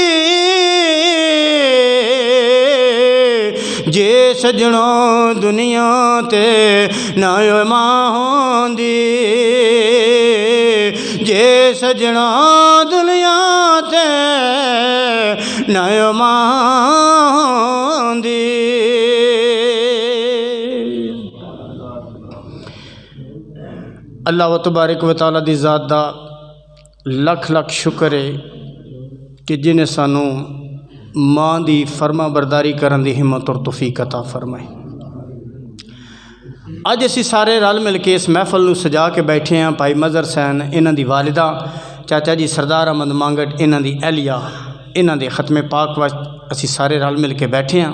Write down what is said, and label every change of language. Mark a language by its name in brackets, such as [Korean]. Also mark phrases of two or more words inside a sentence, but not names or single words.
[Punjabi] جے سجنو دنیا تے نہ ماں ہوندی. جے سجنا دنیا تے نہ ماں ہوندی. [Arabic] الله تبارك وتعالى [Punjabi] دی ذات دا لکھ لکھ شکر ہے کہ جنہاں سانوں ماں دی فرمانبرداری کرن دی ہمت اور توفیق عطا فرمائی. اج اسی سارے رل مل کے اس محفل نوں سجا کے بیٹھے ہیں. بھائی مظہر سین انہاں دی والدہ، چاچا جی سردار احمد مانگٹ انہاں دی اہلیہ، انہاں دے ختمے پاک وچ اسی سارے رل مل کے بیٹھے ہیں.